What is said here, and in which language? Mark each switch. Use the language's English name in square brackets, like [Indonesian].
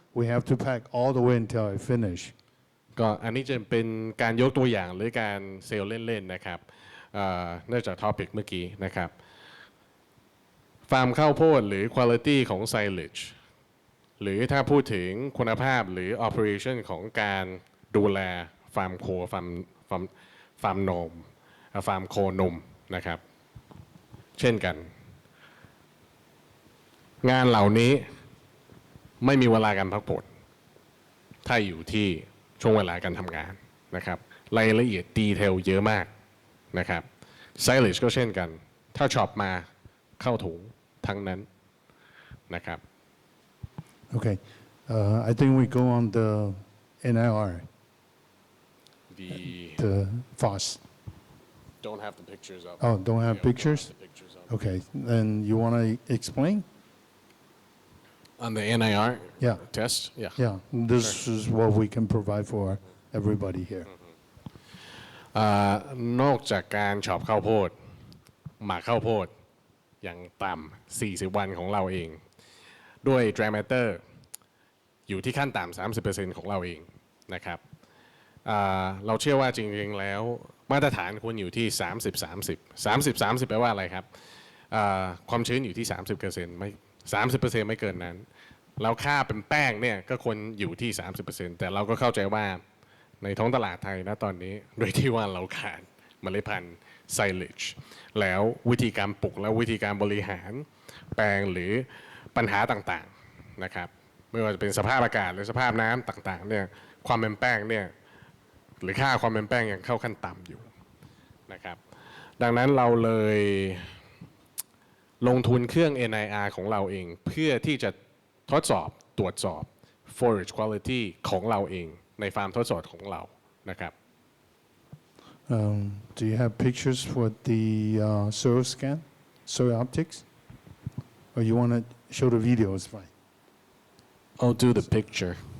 [English] we have to pack all the way until I finish. [Thai] ก็อันนี้จะเป็นการยกตัวอย่างหรือการเซลล์เล่นๆนะครับเนื่องจากท็อปิกเมื่อกี้นะครับฟาร์มข้าวโพดหรือ quality ของ silage หรือถ้าพูดถึงคุณภาพหรือ operation ของการดูแลฟาร์มโคฟาร์มนมฟาร์มโคนมนะครับเช่นกัน งานเหล่านี้ไม่มีเวลาการพักผ่อนถ้าอยู่ที่ช่วงเวลาการทำงานนะครับรายละเอียดดีเทลเยอะมากนะครับ silage ก็เช่นกันถ้าช็อปมาเข้าถุงทั้งนั้นนะครับ [English] Okay, I think we go on the NIR, the FOSS. don't have the pictures up. Oh, don't have Yeah, pictures? Don't have the pictures up. Okay, then you want to explain? On the NIR Yeah. test, yeah. Yeah, this is what we can provide for everybody here. [Thai] นอกจากการช็อปข้าวโพดหมักข้าวโพดอย่างต่ำ40 วันของเราเองด้วย dry matter อยู่ที่ขั้นต่ำ 30% ของเราเองนะครับเราเชื่อว่าจริงๆแล้วมาตรฐานควรอยู่ที่ 30 แปลว่าอะไรครับ ความชื้นอยู่ที่ 30%ไม่ 30% ไม่เกินนั้นแล้วค่าเป็นแป้งเนี่ยก็ควรอยู่ที่ 30% แต่เราก็เข้าใจว่าในท้องตลาดไทยนะตอนนี้โดยที่ว่าเราขาดเมล็ดพันธุ์ silage แล้ววิธีการปลูกและวิธีการบริหารแปลงหรือปัญหาต่างๆนะครับไม่ว่าจะเป็นสภาพอากาศหรือสภาพน้ำต่างๆเนี่ยความเป็นแป้งเนี่ย หรือค่าความเป็นแป้งยังเข้าขั้นต่ำอยู่นะครับดังนั้นเราเลยลงทุนเครื่อง NIR ของเราเองเพื่อที่จะทดสอบตรวจสอบ forage quality ของเราเองในฟาร์มทดสอบของเรานะครับ [English] Do you have pictures for the soil scan, soil optics? Or you want to show the video is fine. I'll do the picture.